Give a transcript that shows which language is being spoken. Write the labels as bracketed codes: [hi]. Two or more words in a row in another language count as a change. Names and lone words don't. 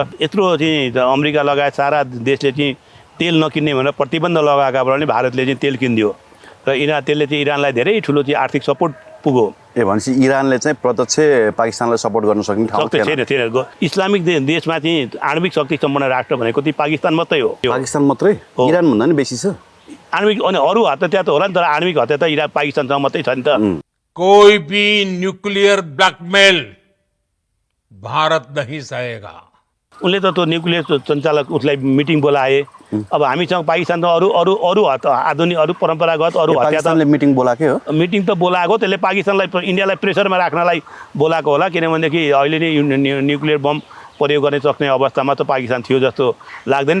[ne] यत्रो चाहिँ अमेरिका लगायत सारा देशले चाहिँ तेल नकिन्ने भनेर प्रतिबन्ध लगाएकाबाट नि भारतले चाहिँ तेल किनिदियो र त्यसले चाहिँ इरानलाई धेरै ठुलो चाहिँ आर्थिक सपोर्ट पुग्यो। भनेपछि इरानले चाहिँ प्रत्यक्ष पाकिस्तानलाई सपोर्ट गर्न सक्ने ठाउँ थिएन। इस्लामिक देशमा चाहिँ आणविक शक्ति सम्पन्न राष्ट्र भनेको चाहिँ पाकिस्तान मात्रै हो। पाकिस्तान मात्रै? इरान भन्दा नि बेसी छ आणविक। अनि अरू हत्या त होला नि, तर आणविक हत्या त इरान पाकिस्तानसँग मात्रै छ नि त। [hi] कोई भी [en] nuclear blackmail [hi] भारत नहीं सहेगा। [ne] उनले त त्यो न्युक्लियर सञ्चालक उसलाई मिटिङ बोलाए। अब हामीसँग पाकिस्तान त अरू आधुनिक अरू परम्परागत अरू हत्या त मिटिङ बोलाकै हो। मिटिङ त बोलाएको, त्यसले पाकिस्तानलाई इन्डियालाई प्रेसरमा राख्नलाई बोलाएको होला। किनभनेदेखि अहिले नै न्युक्लियर बम प्रयोग गर्न सक्ने अवस्थामा त पाकिस्तान थियो जस्तो लाग्दैन।